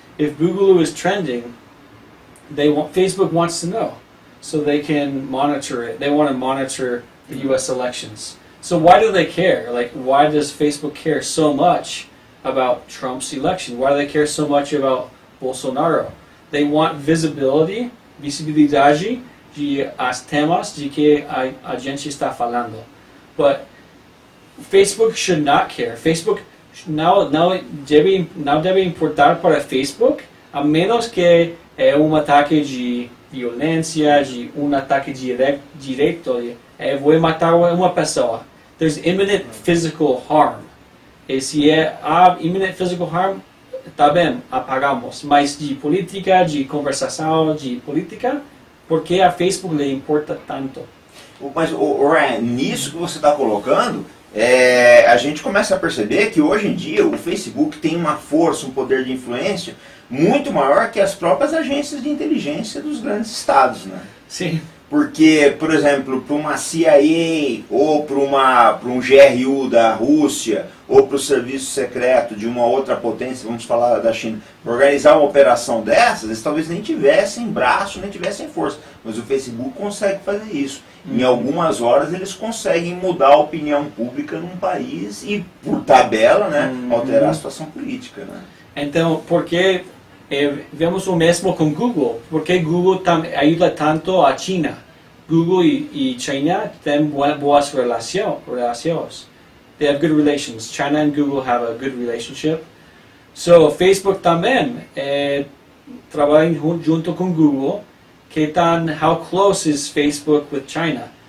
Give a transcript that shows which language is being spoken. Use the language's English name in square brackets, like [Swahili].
[English] If Boogaloo is trending, Facebook wants to know, so they can monitor it. They want to monitor the US elections. So why do they care? Like, why does Facebook care so much about Trump's election? Why do they care so much about Bolsonaro? They want visibility [Portuguese] visibilidade de as temas de que a gente está falando. [English] But Facebook should not care. [Portuguese] Facebook não deve importar para Facebook, a menos que é um ataque de violência, de um ataque direto, vou matar uma pessoa. [English] There's imminent physical harm. [Portuguese] E se há [English] imminent physical harm, [Portuguese] tá bem, apagamos. Mas de política, de conversação, de política, por que a Facebook lhe importa tanto? Mas, Ryan, nisso que você está colocando, a gente começa a perceber que hoje em dia o Facebook tem uma força, um poder de influência muito maior que as próprias agências de inteligência dos grandes estados, né? Sim. Porque, por exemplo, para uma CIA ou para um GRU da Rússia ou para o serviço secreto de uma outra potência, vamos falar da China, para organizar uma operação dessas, eles talvez nem tivessem braço, nem tivessem força. Mas o Facebook consegue fazer isso. Em algumas horas eles conseguem mudar a opinião pública num país e, por tabela, né, alterar a situação política. Né? Então, por que vemos o mesmo com Google? Por que Google ajuda tanto a China? Google e China têm boas relações. [English] They have good relations. China and Google have a good relationship. [Portuguese] So, Facebook também trabalha junto com Google. [English] How close is Facebook with China?